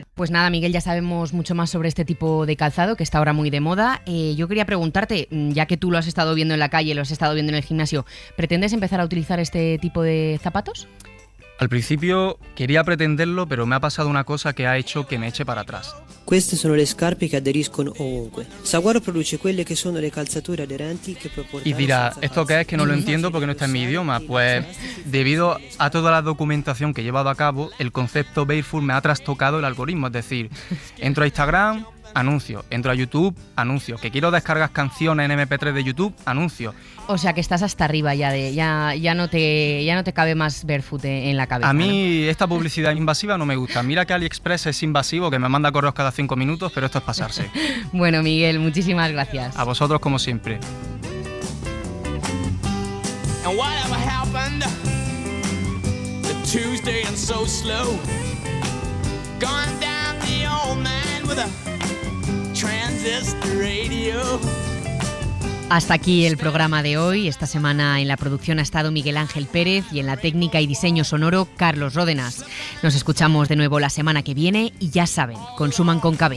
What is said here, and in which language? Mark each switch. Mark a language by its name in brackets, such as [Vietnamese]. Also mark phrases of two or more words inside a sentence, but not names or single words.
[Spanish] Pues nada, Miguel, ya sabemos mucho más sobre este tipo de calzado que está ahora muy de moda. Yo quería preguntarte, ya que tú lo has estado viendo en la calle, lo has estado viendo en el gimnasio, ¿pretendes empezar a utilizar este tipo de zapatos? Al principio quería pretenderlo, pero me ha pasado una cosa que ha hecho que me eche para atrás. [Italian] Queste sono le scarpe che aderiscono ovunque. Saguaro produce quelle che sono le calzature aderenti che può portare. [Spanish] Y dirá, ¿esto qué es? Que no lo entiendo porque no está en mi idioma. Pues debido a toda la documentación que he llevado a cabo, el concepto barefoot me ha trastocado el algoritmo. Es decir, entro a Instagram, anuncio. Entro a YouTube, anuncio. Que quiero descargar canciones en MP3 de YouTube, anuncio. O sea que estás hasta arriba ya no te cabe más Barefoot en la cabeza. A mí esta publicidad invasiva no me gusta. Mira que AliExpress es invasivo, que me manda correos cada 5 minutos, pero esto es pasarse. Bueno, Miguel, muchísimas gracias. A vosotros como siempre. [English] And whatever happened to Tuesday and so slow, going down the old man with a transistor radio. [Spanish] Hasta aquí el programa de hoy. Esta semana en la producción ha estado Miguel Ángel Pérez y en la técnica y diseño sonoro Carlos Ródenas. Nos escuchamos de nuevo la semana que viene y ya saben, consuman con cabeza.